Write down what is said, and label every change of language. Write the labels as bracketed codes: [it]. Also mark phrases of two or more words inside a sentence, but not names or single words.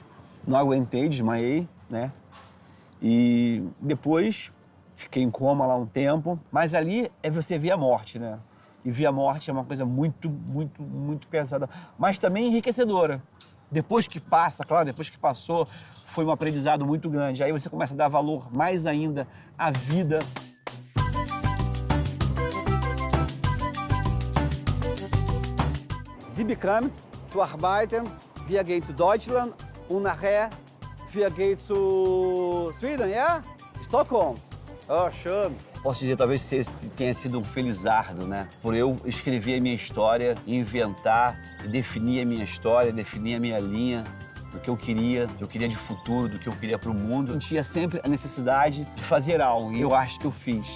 [pt] Não aguentei, desmaiei, né? E depois fiquei em coma lá um tempo. Mas ali é você ver a morte, né? E ver a morte é uma coisa muito, muito, muito pesada. Mas também enriquecedora. Depois que passa, claro, depois que passou, foi um aprendizado muito grande. Aí você começa a dar valor mais ainda à vida. [de] Sie bekommen zu arbeiten. Wir gehen zu Deutschland und nachher wir gehen zu Schweden, ja? Stockholm. Oh, schön. [pt] Posso dizer, talvez tenha sido um felizardo, né? Por eu escrever a minha história, inventar e definir a minha história, definir a minha linha, do que eu queria de futuro, do que eu queria para o mundo. Eu tinha sempre a necessidade de fazer algo e eu acho que eu fiz.